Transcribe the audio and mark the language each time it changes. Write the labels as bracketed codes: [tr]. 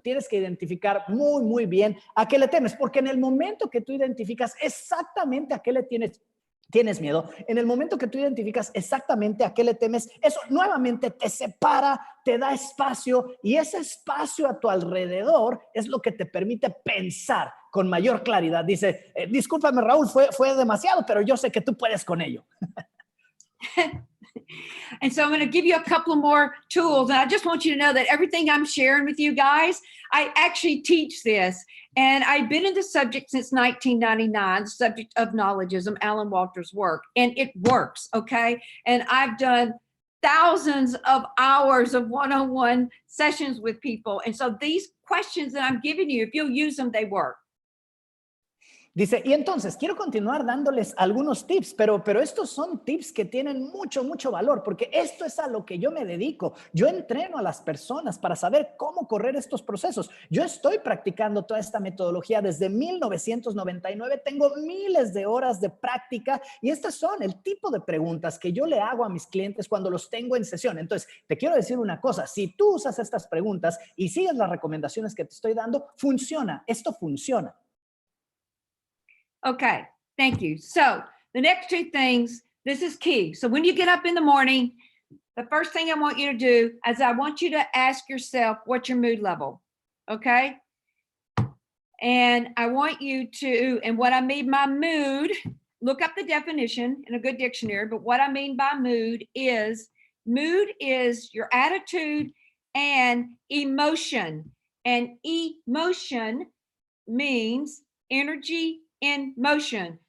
[es] Tienes que identificar muy, muy bien a qué le temes, porque en el momento que tú identificas exactamente a qué le tienes miedo, en el momento que tú identificas exactamente a qué le temes, eso nuevamente te separa, te da espacio y ese espacio a tu alrededor es lo que te permite pensar con mayor claridad. Dice, discúlpame Raúl, fue demasiado, pero yo sé que tú puedes con ello. [en] And so I'm going to give you a couple of more tools. And I just want you to know that everything I'm sharing with you guys, I actually teach this. And I've been in the subject since 1999, the subject of knowledgeism, Alan Walter's work, and it works, okay? And I've done thousands of hours of one-on-one sessions with people. And so these questions that I'm giving you, if you'll use them, they work. [es] Dice, y entonces quiero continuar dándoles algunos tips, pero estos son tips que tienen mucho, mucho valor, porque esto es a lo que yo me dedico. Yo entreno a las personas para saber cómo correr estos procesos. Yo estoy practicando toda esta metodología desde 1999. Tengo miles de horas de práctica y estas son el tipo de preguntas que yo le hago a mis clientes cuando los tengo en sesión. Entonces, te quiero decir una cosa. Si tú usas estas preguntas y sigues las recomendaciones que te estoy dando, funciona. Esto funciona. [en] Okay, thank you. So the next two things, this is key. So when you get up in the morning, the first thing I want you to do is I want you to ask yourself, what's your mood level? Okay. And I want you to, and what I mean by mood, look up the definition in a good dictionary, but what I mean by mood is your attitude and emotion. And emotion means energy, in motion.